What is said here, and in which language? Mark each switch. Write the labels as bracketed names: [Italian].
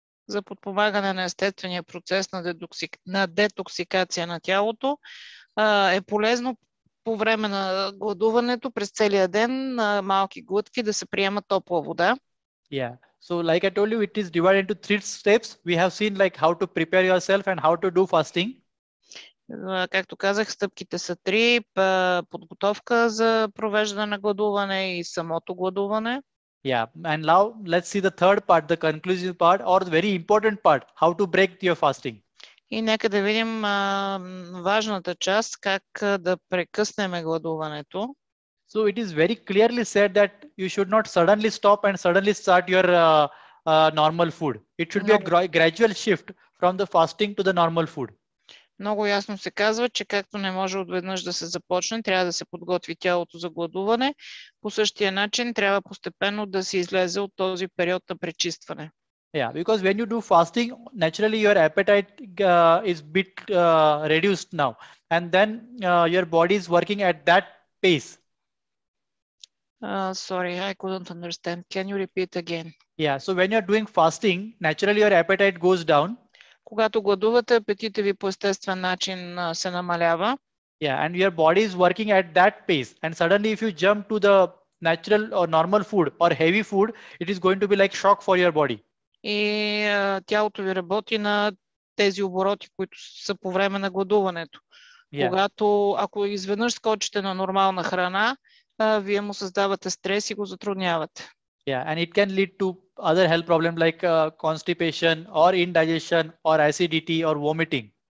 [Bulgarian] За подпомагане на естествения процес на детоксикация на тялото е полезно по време на гладуването през целия ден на малки глътки да се приема топла вода. [English] Yeah, so like I told you, it is divided into 3 steps. We have seen like how to prepare yourself and how to do fasting. [Bulgarian] Както казах, стъпките са 3: подготовка за провеждане на гладуване и самото гладуване. [English] Yeah, and now let's see the third part, the conclusive part, or the very important part, how to break your fasting. [Bulgarian] И нека да видим важната част, как да прекъснем гладуването. [English] So it is very clearly said that you should not suddenly stop and suddenly start your normal food. It should be a gradual shift from the fasting to the normal food. [Bulgarian] Много ясно се казва, че както не може отведнъж да се започне, трябва да се подготви тялото за гладуване. По същия начин трябва постепенно да се излезе от този период на пречистване. [English] Yeah, because when you do fasting, naturally your appetite is bit reduced now, and then your body is working at that pace. Sorry, I couldn't understand. Can you repeat again? Yeah. So when you're doing fasting, naturally your appetite goes down. [Bulgarian] Когато гладувате, апетитът ви по естествен начин се намалява. [English] Yeah, and your body is working at that pace. And suddenly if you jump to the natural or normal food or heavy food, it is going to be like shock for your body. [Bulgarian] И тялото ви работи на тези обороти, които са по време на гладуването. Yeah. Когато, ако изведнъж скочите на нормална храна, вие му създавате стрес и го затруднявате. [English] Yeah, and it can lead to other health problems like constipation or indigestion or acidity or vomiting.